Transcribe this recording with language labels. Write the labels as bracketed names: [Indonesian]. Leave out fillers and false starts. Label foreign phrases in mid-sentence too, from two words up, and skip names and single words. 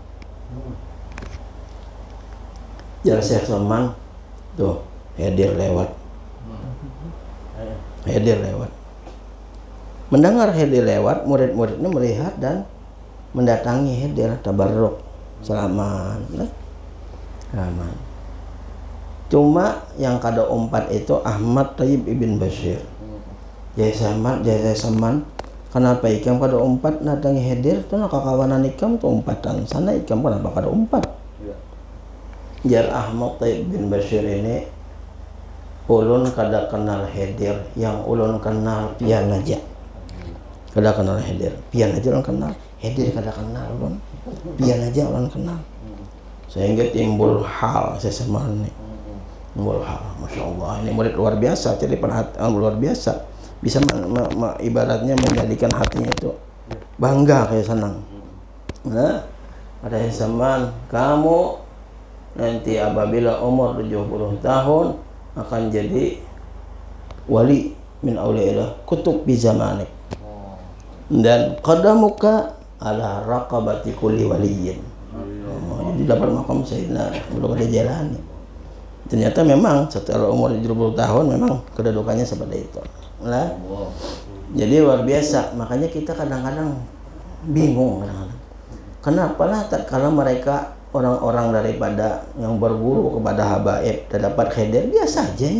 [Banjar] Jar Syekh Saman tuh Khidir lewat. Mendengar Khidir lewat, murid-muridnya melihat dan mendatangi Khidir, tabarruk, salaman. Cuma yang kada umpat itu Ahmad Tayyib Ibn Bashir. Jaya Saman, kenapa ikam kada umpat datangi Khidir? Itu nak kawanan ikam tu umpatan sana, ikam kenapa kada umpat? Jar Ahmad Tayyib Ibn Bashir ini ulun kada kenal Khidir, yang ulun kenal pian aja. Kada kenal Khidir, pian aja ulun kenal. Khidir kada kenal ulun, pian aja ulun kenal. Sehingga timbul hal sesemana ini. Timbul hal, Masya Allah, ini murid luar biasa, jadi perhatian luar biasa. Bisa ibaratnya menjadikan hatinya itu bangga, kayak senang. Nah, ada zaman kamu nanti apabila umur 70 tahun akan jadi [Arabic] ولي من أولياء الله قطب بزمانك. Dan قدمك على رقبة كل ولي. [Banjar] Jadi dapat makam Sayyidina belum ada jalan. Ternyata memang setelah umur 70 tahun memang kedudukannya seperti itu. Nah, jadi luar biasa. Makanya kita kadang-kadang bingung kenapa lah tatkala mereka orang-orang daripada yang berguru kepada habaib terdapat Khidir biasa aja nya.